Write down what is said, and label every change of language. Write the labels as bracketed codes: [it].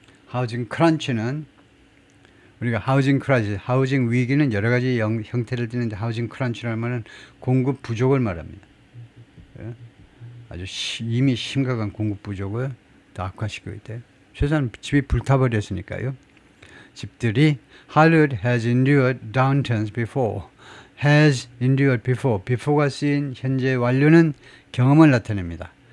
[ko] 하우징 크런치는 우리가 하우징 크런치, 하우징 위기는 여러 가지 형태를 띠는데 하우징 크런치라는 말은 공급 부족을 말합니다. 예? 아주 이미 심각한 공급 부족을 더 악화시키고 있대요. 최소한 집이 불타버렸으니까요. 집들이 [en] Hollywood has endured downturns before. has endured before. [ko] before가 쓰인 현재 완료는 경험을 나타냅니다.